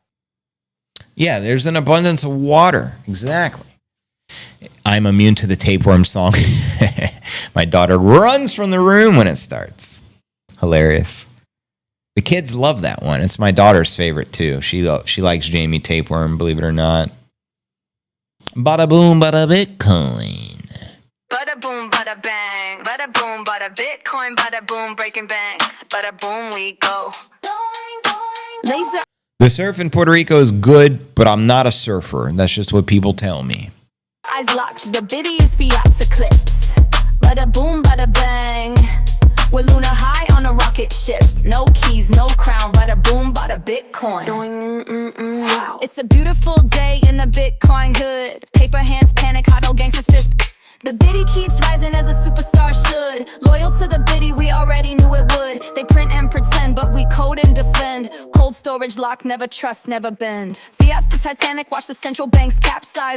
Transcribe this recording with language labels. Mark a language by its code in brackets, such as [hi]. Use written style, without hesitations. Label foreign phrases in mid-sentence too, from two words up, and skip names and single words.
[en] Yeah, there's an abundance of water. Exactly. I'm immune to the tapeworm song. My daughter runs from the room when it starts. Hilarious. The kids love that one. It's my daughter's favorite too. She likes Jamie Tapeworm, believe it or not. Bada boom, bada Bitcoin. Bada boom, bada bang. Bada boom, bada Bitcoin. Bada boom, breaking banks. Bada boom, we go. Laser. The surf in Puerto Rico is good, but I'm not a surfer. That's just what people tell me. Eyes locked, the biddy is Fiat's eclipse. Bada boom, bada bang. We're lunar high on a rocket ship. No keys, no crown. Bada boom, bada Bitcoin. Wow. It's a beautiful day in the Bitcoin hood. Paper hands panic, hot old gangsters fist. The biddy keeps rising as a superstar should. Loyal to the biddy, we already knew it would. They print and pretend, but we code and defend. Cold storage lock, never trust, never bend. Fiat's the Titanic, watch the central banks capsize.